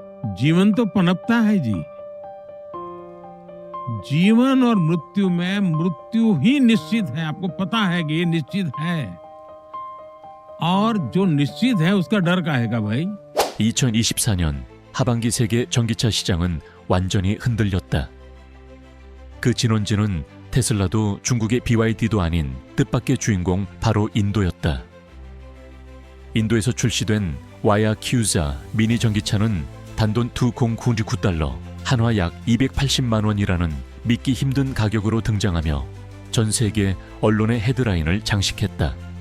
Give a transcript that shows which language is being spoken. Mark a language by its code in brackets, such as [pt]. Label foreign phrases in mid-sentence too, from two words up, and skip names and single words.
[hi] जीवन तो पनपता है जी। जीवन और मृत्यु में मृत्यु ही निश्चित है, आपको पता है कि ये निश्चित है। और जो निश्चित है उसका डर काहे가 भाई? [ko] 2024년 하반기 세계 전기차 시장은 완전히 흔들렸다. 그 진원지는 테슬라도 중국의 BYD도 아닌 뜻밖의 주인공 바로 인도였다. 인도에서 출시된 와야 큐자 미니 전기차는 단돈 2,099달러, 한화 약 280만 원이라는 믿기 힘든 가격으로 등장하며 전 세계 언론의 헤드라인을 장식했다.